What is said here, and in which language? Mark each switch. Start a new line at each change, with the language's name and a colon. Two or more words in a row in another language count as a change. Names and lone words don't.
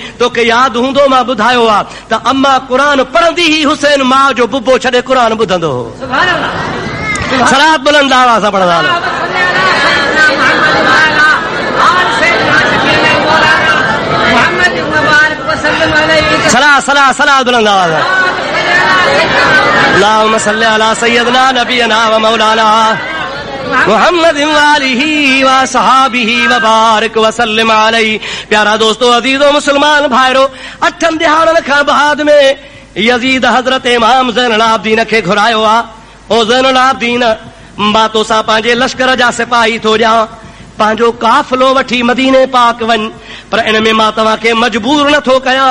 Sindhi: तोखे यादि हूंदो मां ॿुधायो आहे त अम्मा क़ुरान पढ़ंदी ही हुसैन माउ जो बुबो छॾे क़ुरान ॿुधंदो हो। सलात बुलंद आवाज़ सां पढ़ंदा हलो। सलात सलात सलात बुलंद आवाज़ सां।
Arabic: اللهم صل على سيدنا نبينا ومولانا محمد وآله وصحبه وبارك وسلم عليه.
Sindhi: प्यारा दोस्तों, अजीजो मुसलमान भाइरो, 8 दिहाड़नि खां बाद में यजीद हज़रत इमाम ज़ैनुल आबिदीन खे घुरायो आहे। ओ ज़ैनुल आबिदीन, मां तोसां पंहिंजे लश्कर जा सिपाही थो ॾियां, पंहिंजो काफ़िलो वठी मदीने पाक वञ, पर इन में मां तव्हांखे मजबूर नथो कयां।